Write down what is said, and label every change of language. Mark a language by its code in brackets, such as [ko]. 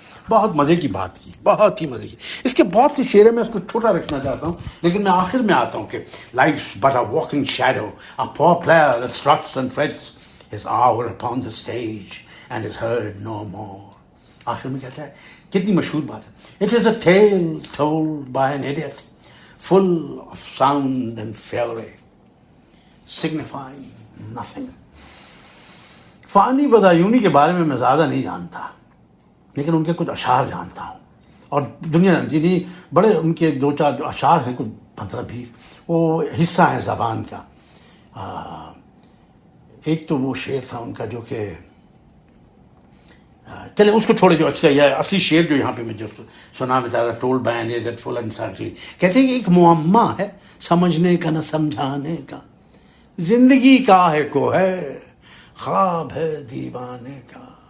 [ur] بہت مزے کی بات کی، بہت ہی مزے کی. اس کے بہت سے شعر ہیں، میں اس کو چھوٹا رکھنا چاہتا ہوں، لیکن میں آخر میں آتا ہوں کہ [en] life's but a walking shadow, a poor player that struts and frets, his hour upon the stage and is heard no more. [ur] آخر میں کہتا ہے، کتنی مشہور بات ہے، [en] it is a tale told by an idiot, full of sound and fury, signifying nothing. [ur] فانی بدایونی کے بارے میں زیادہ نہیں جانتا، لیکن ان کے کچھ اشعار جانتا ہوں، اور دنیا جانتی نہیں. بڑے ان کے 2-4 جو اشعار ہیں، کچھ 15-20، وہ حصہ ہیں زبان کا. ایک تو وہ شعر تھا ان کا جو کہ چلیں اس کو چھوڑے، جو اچھا یہ اصلی شعر جو یہاں پہ میں جو سنانا چاہ رہا، ٹولڈ بائی این ایڈیٹ فل انسان چیز، کہتے ہیں کہ ایک معمہ ہے سمجھنے کا نہ سمجھانے کا، زندگی کا ہے کو ہے، خواب ہے دیوانے کا.